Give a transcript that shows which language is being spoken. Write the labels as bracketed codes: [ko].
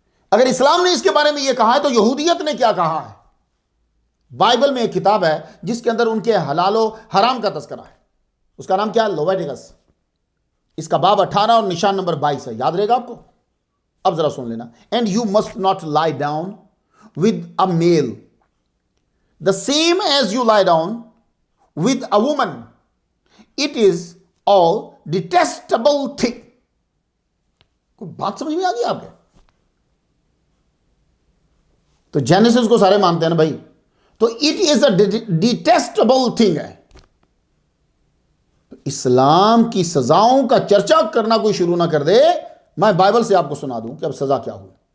[ur] اگر اسلام نے اس کے بارے میں یہ کہا ہے تو یہودیت نے کیا کہا ہے؟ بائبل میں ایک کتاب ہے جس کے اندر ان کے حلال و حرام کا تذکرہ ہے، اس کا نام کیا ہے؟ لیویٹیکس۔ اس کا باب 18 اور نشان نمبر 22 ہے، یاد رہے گا آپ کو؟ اب ذرا سن لینا۔ [en] And you must not lie down with a male the same as you lie down with a woman. It is all detestable thing. [ur] کوئی بات سمجھ میں آ گئی آپ کے؟ تو جینیسس کو سارے مانتے ہیں نا بھائی، تو [en] it is a detestable thing [ur] ہے۔ اسلام کی سزاؤں کا چرچا کرنا کوئی شروع نہ کر دے، میں بائبل سے آپ کو سنا دوں کہ اب سزا کیا ہوئی۔